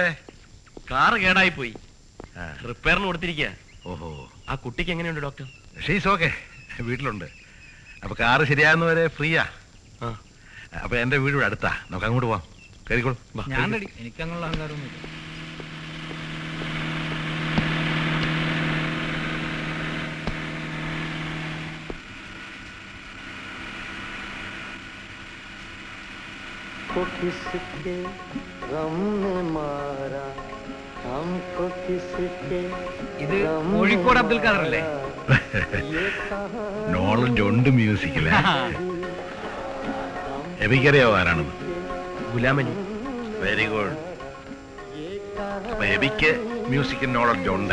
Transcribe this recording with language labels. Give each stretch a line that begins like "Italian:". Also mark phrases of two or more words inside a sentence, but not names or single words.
Malayalam: കാറ് കേടായി പോയി, റിപ്പയറിന് കൊടുത്തിരിക്കുക. ഓഹോ, ആ കുട്ടിക്ക് എങ്ങനെയുണ്ട് ഡോക്ടർ?
English: she's okay,
Malayalam: വീട്ടിലുണ്ട്. അപ്പൊ കാറ് ശരിയാകുന്നവരെ ഫ്രീയാ. ആ അപ്പൊ എന്റെ വീട് ഇവിടെ അടുത്താ, നമുക്ക് അങ്ങോട്ട് പോവാം. കയറിക്കോളൂ. വാ, ഞാൻ കേറി. റെഡി, എനിക്കങ്ങുള്ള അഹങ്കാരമൊന്നുമില്ല.
Urdu: کو کس کے غم نے مارا ہم کو کس کے
Malayalam: ഇത് കോഴിക്കോട് അബ്ദുൽ ഖാദർ അല്ലേ? നോളജ് ഉണ്ട് മ്യൂസിക്കില്. എബിക്കറിയാവോ ആരാണെന്ന്? ഗുലാമലി.
English: very good.
Malayalam: അപ്പൊ എബിക്ക്
English: music knowledge
Malayalam: ഉണ്ട്.